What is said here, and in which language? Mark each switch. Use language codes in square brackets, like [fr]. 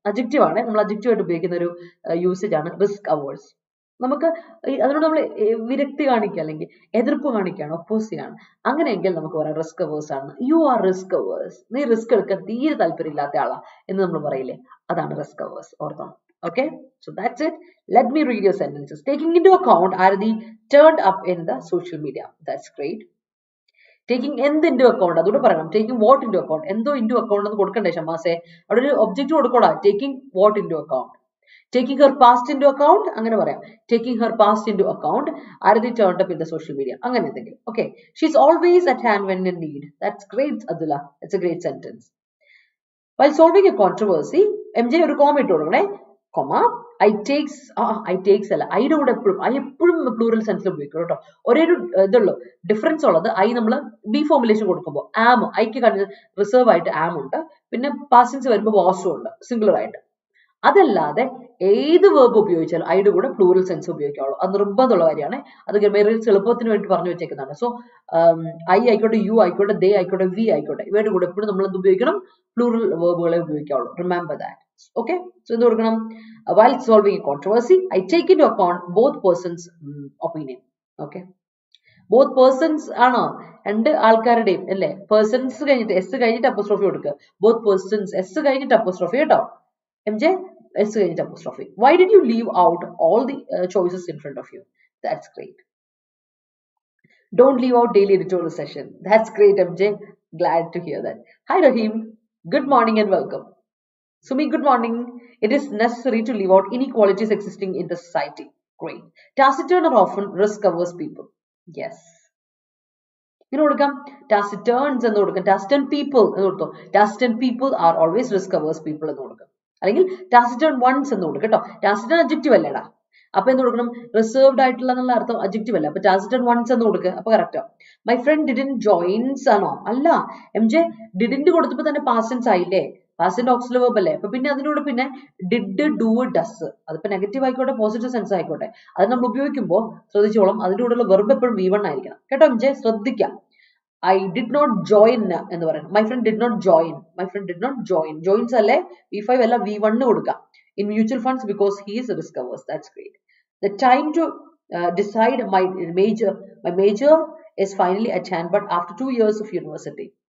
[ml] Adjective ആണ്, നമ്മൾ adjective ആയിട്ട് ഉപയോഗിക്കുന്ന ഒരു യൂസേജ് ആണ് റിസ്ക് അവേഴ്സ്. നമുക്ക് അതിനോട് നമ്മൾ വിരക്തി കാണിക്കുക അല്ലെങ്കിൽ എതിർപ്പ് കാണിക്കുകയാണ്, ഒപ്പോസ് ചെയ്യാണ്, അങ്ങനെയെങ്കിൽ നമുക്ക് പറയാം റിസ്ക് അവേഴ്സ് ആണ്. [en] you are risk averse, [ml] നീ റിസ്ക് എടുക്കാൻ തീരെ താല്പര്യം ഇല്ലാത്ത ആളാ എന്ന് നമ്മൾ പറയില്ലേ, അതാണ് റിസ്ക് അവേഴ്സ്. ഓർത്തോണം. [en] Okay, so that's it. Let me read your sentences. Taking into account are the turned up in the social media. That's great. [ml] Taking എന്ത് into account അതുകൂടെ പറയണം. [en] Taking what into account, [ml] എന്തോ into account എന്ന് കൊടുക്കണ്ടേ ഷമാസെ, അവിടെ ഒരു object കൊടുക്കോടാ. [en] Taking what into account, taking her past into account [ml] അങ്ങനെ പറയാം. [en] Taking her past into account are the turned up in the social media [ml] അങ്ങനെ എന്തെങ്കിലും. [en] Okay, she's always at hand when in need. That's great, Adula. It's a great sentence. While solving a controversy, [ml] MJ ഒരു comma ഇട്ട് കൊടുക്കണേ. Comma, [en] I takes [ml] അല്ല, ഐയുടെ കൂടെ എപ്പോഴും plural സെൻസിൽ ഉപയോഗിക്കും കേട്ടോ. ഒരേ ഒരു ഇതുള്ളൂ ഡിഫറൻസ് ഉള്ളത്, ഐ നമ്മൾ ബി ഫോർമുലേഷൻ കൊടുക്കുമ്പോൾ ആം, ഐക്ക് റിസർവ് ആയിട്ട് ആം ഉണ്ട്, പിന്നെ പാസ്റ്റൻസ് വരുമ്പോൾ വാസും ഉണ്ട് സിംഗുലർ ആയിട്ട്. അതല്ലാതെ ഏത് വേർബ് ഉപയോഗിച്ചാലും ഐയുടെ കൂടെ പ്ലൂറൽ സെൻസ് ഉപയോഗിക്കാവുള്ളൂ. അത് നിർബന്ധമുള്ള കാര്യമാണ്. അത് മെറിൽസ് എളുപ്പത്തിന് വേണ്ടി പറഞ്ഞു വെച്ചേക്കുന്നതാണ്. സോ ഐ ആയിക്കോട്ടെ, യു ആയിക്കോട്ടെ, ദേ ആയിക്കോട്ടെ, വി ആയിക്കോട്ടെ, ഇവയുടെ കൂടെ എപ്പോഴും നമ്മൾ എന്ത് ഉപയോഗിക്കണം? Plural വേർബുകളെ ഉപയോഗിക്കാവുള്ളൂ. [en] Remember that. [ml] Okay, so എന്ത് കൊടുക്കണം? [en] While solving a controversy, I take into account both persons' opinion. Okay, both persons ആണോ? [ml] രണ്ട് ആൾക്കാരുടെയും അല്ലേ? പേഴ്സൺസ് കഴിഞ്ഞിട്ട് എസ് കഴിഞ്ഞിട്ട് അപ്പോസ്ട്രോഫി കൊടുക്കുക. [en] both persons [ml] എസ് കഴിഞ്ഞിട്ട് അപ്പോസ്ട്രോഫി കേട്ടോ. MJ എസ് കഴിഞ്ഞിട്ട് apostrophe. [en] Why did you leave out all the choices in front of you? That's great. Don't leave out daily editorial session. That's great, MJ. Glad to hear that. Hi Rahim, good morning and welcome. Sumi, good morning. It is necessary to leave out inequalities existing in the society. Great. Taciturn are often risk-averse people. Yes. You know what? Taciturns and taciturn people. Taciturn people are always risk-averse people. [ml] അല്ലെങ്കിൽ [en] taciturn ones [ml] എന്ന് കൊടുക്കുക കേട്ടോ. taciturn adjective അല്ലേടാ. അപ്പൊ എന്ത് കൊടുക്കണം? Reserved ആയിട്ടുള്ള എന്നുള്ള അർത്ഥം അഡ്ജക്റ്റീവ് അല്ല. അപ്പൊ taciturn ones എന്ന് കൊടുക്കുക. അപ്പൊ correct. [en] my friend didn't joins [ml] ആണോ? അല്ല, MJ ഡിഡന്റ് കൊടുത്തപ്പോ തന്നെ പാസ്റ്റ് ടെൻസ് ആയില്ലേ? പാസ്റ്റ് ഓക്സിലറി വെർബ് അല്ലേ? അപ്പൊ പിന്നെ അതിനോട് പിന്നെ ഡിഡ്, ഡു, ഡസ്, അതിപ്പോ നെഗറ്റീവ് ആയിക്കോട്ടെ പോസിറ്റീവ് സെൻസ് ആയിക്കോട്ടെ, അത് നമ്മൾ ഉപയോഗിക്കുമ്പോൾ ശ്രദ്ധിച്ചോളം അതിന്റെ കൂടെയുള്ള വെർബ് എപ്പോഴും V1 ആയിരിക്കണം കേട്ടോ. MJ ശ്രദ്ധിക്കാം. [en] I did not join [ml] എന്ന് പറയുന്നത്. [en] My friend did not join. My friend did not join. Joins അല്ലേ? V5 അല്ല, V1 കൊടുക്കാം. In mutual funds because he is risk averse. That's great. The time to decide my major is finally at hand, but after 2 years of university.